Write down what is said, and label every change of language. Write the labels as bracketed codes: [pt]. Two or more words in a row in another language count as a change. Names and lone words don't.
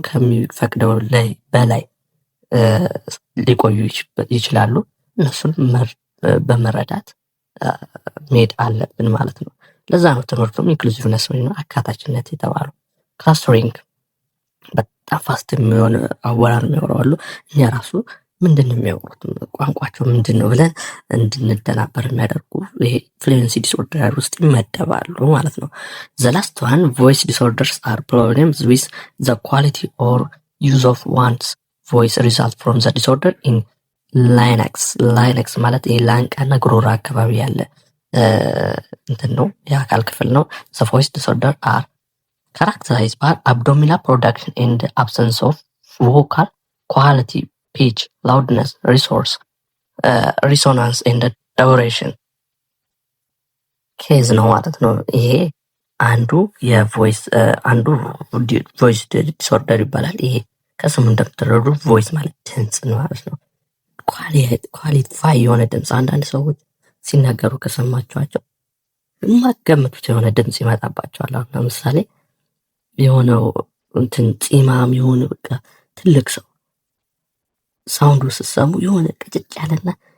[am] ከሚፈቅደው ላይ በላይ ሊቆዩ ይችላሉ። እነሱን በመረዳት መሄድ አለብን ማለት ነው። ለዛ ነው ትምህርቱም ኢንክሉዚቭነስ ወይም አካታችነት የተባለው። ክላስተሪንግ በጣም ፋስት የሚሆን አወራር የሚያወራሉ። እኛ ራሱ ምንድን የሚያወሩት ቋንቋቸው ምንድን ነው ብለን እንድንደናበር የሚያደርጉ ይሄ [en] fluency disorder [am] ውስጥ ይመደባሉ ማለት ነው። [en] the last one, voice disorders are problems with the quality or use of one's voice result from the disorder in larynx [am] ማለት ይሄ ላንቃና ጉሮሮ አካባቢ ያለ እንትን ነው፣ የአካል ክፍል ነው። [en] the voice disorder are characterized by abdominal production and absence of vocal quality, pitch, loudness, resonance and duration [am] ኬዝ ነው ማለት ነው። ይሄ አንዱ [en] voice disorder [am] ይባላል። ይሄ ከስሙ እንደምትረዱ ቮይስ ማለት ድምፅ ነው ማለት ነው። ኳሊፋይ የሆነ ድምፅ አንዳንድ ሰዎች ሲናገሩ ከሰማችኋቸው የማትገምቱት የሆነ ድምፅ ይመጣባቸዋል። አሁን ለምሳሌ የሆነው እንትን ፂማም የሆነ በቃ ትልቅ ሰው ሳውንዱ ስትሰሙ የሆነ ቅጭጭ ያለና